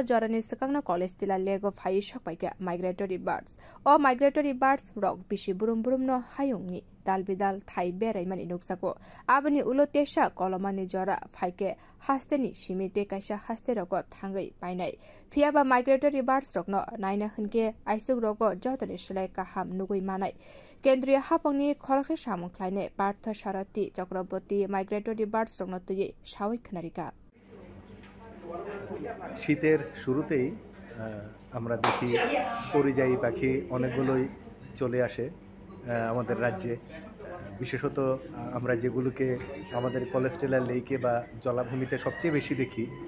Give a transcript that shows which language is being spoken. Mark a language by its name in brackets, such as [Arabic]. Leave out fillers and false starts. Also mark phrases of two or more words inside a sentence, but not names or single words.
[Kok Borok] jora ni swkangno college tila lego phai sokpaika [English] migratory birds [Kok Borok] o [English] migratory birds [Kok Borok] rok bisi burum burum no hayungni dal bidal thai berai mani nukjago abani ulo tesa kolomani jora phaike hasteni simite kaisa haste rogo thangai painai phiya ba [English] migratory birds [Kok Borok] rokno naina hunke aisuk rogo jotoni slai kaham nugwi manai kendriya hapangni kholkhe samung khlaine partha sarati chakraborty [English] migratory birds [Kok Borok] rokno tuyi sawik khnarika [Bangla] শীতের শুরুতেই আমরা দেখি পরিযায়ী পাখি অনেকগুলোই চলে আসে আমাদের রাজ্যে বিশেষত আমরা যেগুলোকে আমাদের কোলেস্টেলার লেকে বা জলাভূমিতে সবচেয়ে বেশি দেখি